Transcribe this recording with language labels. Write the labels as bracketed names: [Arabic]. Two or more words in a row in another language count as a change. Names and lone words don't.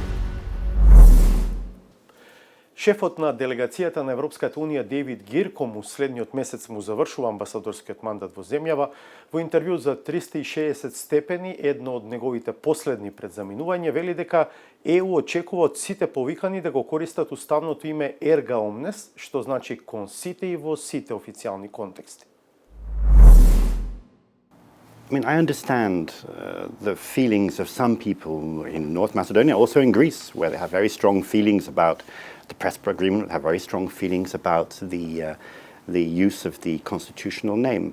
[Macedonian] Шефот на делегацијата на Европската Унија Дейвид Гир, кому следниот месец му завршува амбасадорскиот мандат во земјава, во интервју за 360 степени, едно од неговите последни пред заминување, вели дека ЕУ очекува од сите повикани да го користат уставното име [Latin] Erga Omnes, [Macedonian] што значи кон сите и во сите официјални контексти. [English] I mean, I understand the feelings of some people in North Macedonia, also in Greece, where they have very strong feelings about the Prespa agreement, have very strong feelings about the use of the constitutional name.